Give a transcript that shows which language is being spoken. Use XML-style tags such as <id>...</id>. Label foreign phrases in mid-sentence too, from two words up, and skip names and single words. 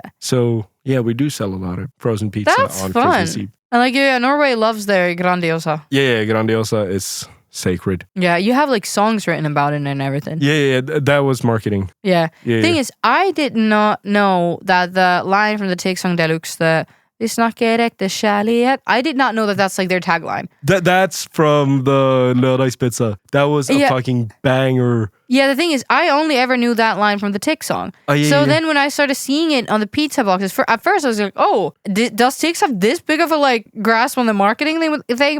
<en>So, yeah, we do sell a lot of frozen pizza That's on fun. Christmas Eve. And like, yeah, Norway loves their Grandiosa. Yeah, Grandiosa is sacred. Yeah, you have like songs written about it and everything. Yeah, that was marketing. Yeah. Yeah, Thing yeah. is, I did not know that the line from the Take Song Deluxe, the</en> <no>Vi snakker ekte kjærlighet,</no> <en>I did not know that that's like their tagline. That's from the Lördagspizza. That was a Yeah. fucking banger. Yeah, the thing is, I only ever knew that line from the Tick song. Oh, yeah, So yeah. then when I started seeing it on the pizza boxes, at first I was like, oh, does Ticks have this big of a like grasp on the marketing thing?</en>